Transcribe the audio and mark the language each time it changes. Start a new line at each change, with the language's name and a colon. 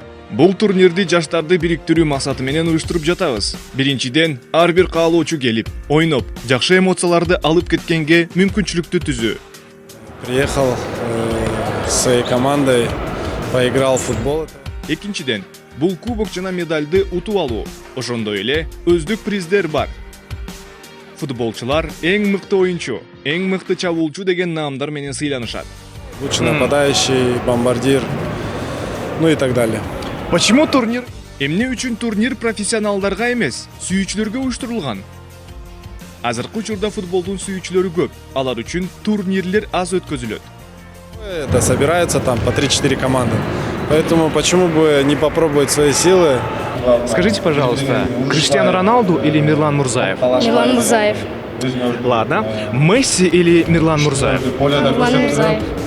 Kyrgyz: Бул турнирди жаштарды бириктирүү максаты менен уюштуруп жатабыз. Биринчиден, ар бир каалоочу келип, ойноп, жакшы эмоцияларды алып кеткенге мүмкүнчүлүктү түзүү.
Russian: Приехал с своей командой, поиграл в футбол.
Kyrgyz: Экинчиден, бул кубок жана медальды утуп алуу. Ошондой эле өздүк приздер бар. Футболчулар эң мыкты оюнчу, эң мыкты чабуулчу деген наамдар менен сыйланышат.
Russian: Лучший нападающий, бомбардир, ну и так далее. Почему турнир?
Kyrgyz: Эмне үчүн турнир профессионалдарга эмес, сүйүүчүлөргө уюштурулган? Азыркы учурда футболдун сүйүүчүлөрү көп, алар үчүн турнирлер аз өткөзүлөт.
Russian: Это собираются там по 3-4 команды. Поэтому почему бы не попробовать свои силы? Скажите, пожалуйста, Криштиану Роналду или Мирлан Мурзаев? Мирлан Мурзаев. Ладно. Месси или Мирлан Мурзаев? Мирлан Мурзаев.